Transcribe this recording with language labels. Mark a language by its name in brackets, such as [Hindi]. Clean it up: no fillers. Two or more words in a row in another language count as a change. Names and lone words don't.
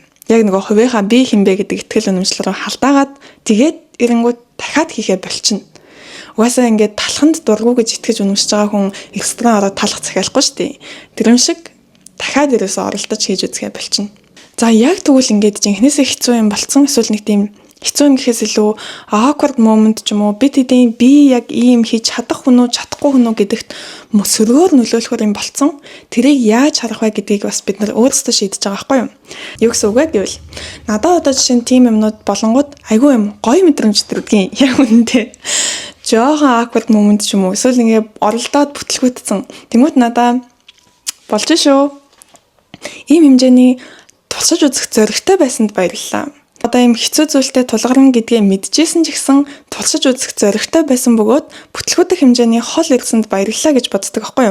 [Mongolian] Яг нөгөө хувийнхаа би хинбэ гэдэг итгэл үнэмшил рүү халдаагаад тэгээд эрэнгүүд дахиад хийхээ болчихно. Угаасаа ингээд талханд дургу гэж итгэж үнэмшиж байгаа хүн экстра ороод талах захиалахгүй шүү дээ. Тэр юм шиг дахиад ерөөсөө оролдож хийж үзэхээ болчихно. За яг тэгвэл ингээд жинхнээсээ хэцүү юм болцсон эсвэл нэг тийм хэцүү юм гэхээс илүү [English] awkward moment [Mongolian] ч юм уу би яг ийм хийж чадах хүн үү чадахгүй хүн үү гэдэгт сөргөөр нөлөөлөхөр юм болцсон. Тэрийг яаж харах вэ гэдгийг бас бид нар өөрсдөө шийдэж байгаа байхгүй юу? Юу гэсэн үг вэ гэвэл надад одоо жишээ нь тийм юмнууд болонгууд айгүй юм гоё мэдрэмж төрдгийн яг үнэндээ. Жоохон [English] awkward moment [Mongolian] ч юм уу эсвэл ингээ оролдоод бүтлгүйтсэн. Тэнгүүт надаа болж шүү. Ийм хэмжээний туршиж үзэх зоригтой байсанд баярлалаа. Одоо юм хэцүү зүйлтэй тулгарна гэдгээ мэдчихсэн ч гэсэн тулшиж үзэх зоригтой байсан бөгөөд бүтлгүүдэх хэмжээний хол ирсэнд баярлалаа гэж боддог байхгүй юу.